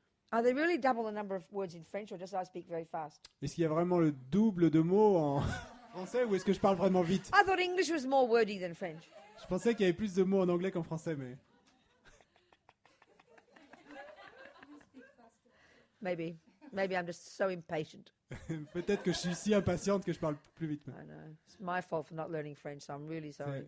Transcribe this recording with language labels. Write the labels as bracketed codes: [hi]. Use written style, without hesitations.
[en] Are they really double the number of words in French, or just I speak very fast? [fr] Est-ce qu'il y a vraiment le double de mots en français ou est-ce que je parle vraiment vite? [en] I thought English was more wordy than French. [fr] Je pensais qu'il y avait plus de mots en anglais qu'en français, mais [en] Maybe I'm just so impatient. [fr] peut-être que je suis si impatiente que je parle plus vite. [en] I know. It's my fault for not learning French, so I'm really sorry.